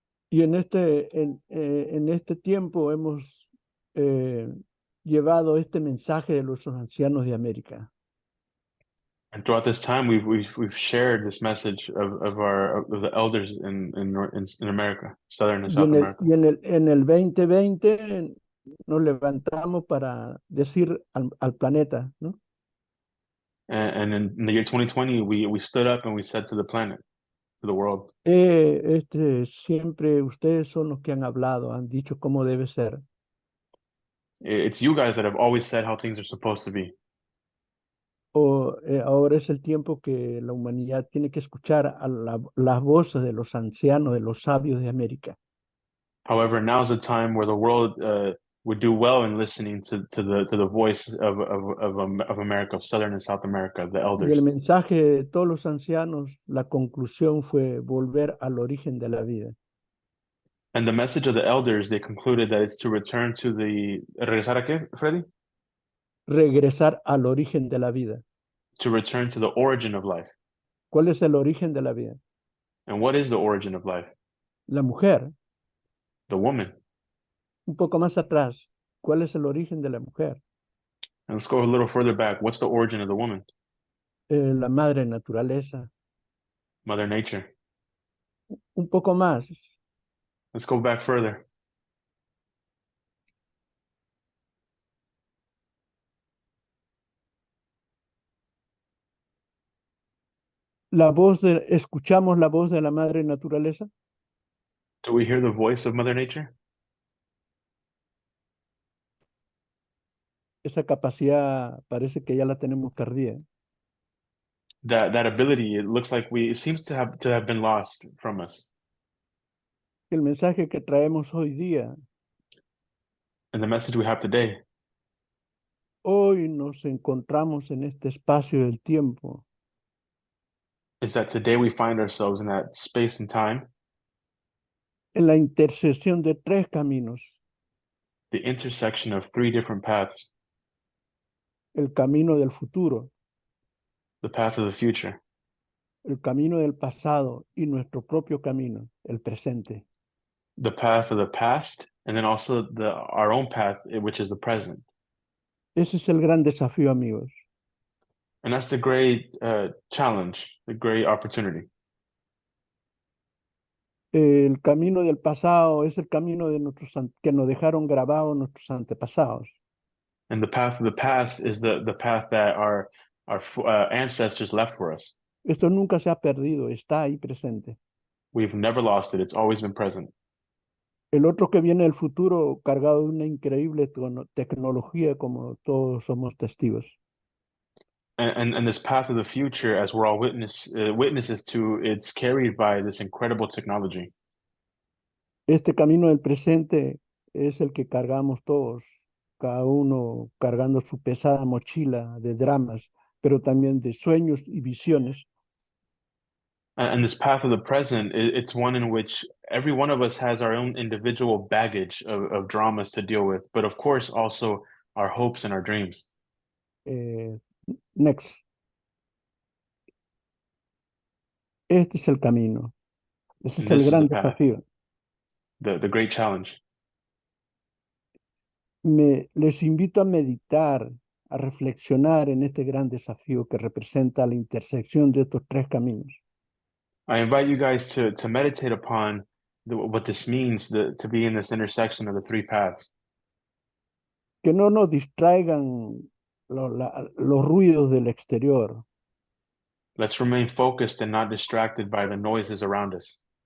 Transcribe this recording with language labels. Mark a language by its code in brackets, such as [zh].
[es] Y en este tiempo hemos llevado este mensaje de los ancianos de América. [en] And throughout this time, we've shared this message of the elders in America, Southern and South America. [es] Y en el 2020 nos levantamos para decir al planeta, ¿no? [en] And in the year 2020, we stood up and we said to the planet, to the world, [es] Siempre ustedes son los que han hablado, han dicho cómo debe ser. [en] It's you guys that have always said how things are supposed to be. [es] Ahora es el tiempo que la humanidad tiene que escuchar a las voces de los ancianos, de los sabios de América. [en] However, now's the time where the world would do well in listening to the voice of America, of Southern and South America, the [es] Y el [en] elders. [es] mensaje de todos los ancianos, la conclusión fue volver al origen de la vida. [en] And the message of the elders, they concluded that it's to return to [es] ¿regresar a qué, [en] Freddy? [es] Regresar al origen de la vida. [en] To return to the origin of life. [es] ¿Cuál es el origen de la vida? [en] And what is the origin of life? [es] La mujer. [en] The woman. [es] Un poco más atrás, ¿cuál es el origen de la mujer? [en] And let's go a little further back. What's the origin of the woman? [es] La madre naturaleza. [en] Mother Nature. [es] Un poco más, [en] Let's go back further. [es] escuchamos la voz de la madre naturaleza. [en] Do we hear the voice of Mother Nature? [es] Esa capacidad parece que ya la tenemos perdida. [en] That ability, it seems to have been lost from us. [es] El mensaje que traemos hoy día, [en] And the message we have today [es] hoy nos encontramos en este espacio del tiempo, [en] is that today we find ourselves in that space and time, [es] en la intersección de tres caminos. [en] the intersection of three different paths, [es] El camino del futuro, [en] the path of the future, [es] el camino del pasado y nuestro propio camino, el presente. [en] the path of the past, and then also our own path, which is the present. [es] Ese es el gran desafío, amigos. [en] And that's the great challenge, the great opportunity. [es] El camino del pasado es el camino de que nos dejaron grabados nuestros antepasados. [en] And the path of the past is the path that our ancestors left for us. [es] Esto nunca se ha perdido, está ahí presente. [en] We've never lost it. It's always been present. [es] El otro que viene del futuro cargado de una increíble tecnología como todos somos testigos. [en] And this path of the future, as we're all witnesses to, it's carried by this incredible technology. [es] Este camino del presente es el que cargamos todos, cada uno cargando su pesada mochila de dramas, pero también de sueños y visiones. [en] And this path of the present, it's one in which every one of us has our own individual baggage of dramas to deal with, but of course also our hopes and our dreams. Next. [es] Este es el camino. Ese es el gran desafío. [en] The great challenge. [es] Les invito a meditar, a reflexionar en este gran desafío que representa la intersección de estos tres caminos. [en] I invite you guys to meditate upon what this means to be in this intersection of the three paths. [es] Que no nos distraigan los ruidos del exterior. [en] Let's remain focused and not distracted by the noises around us.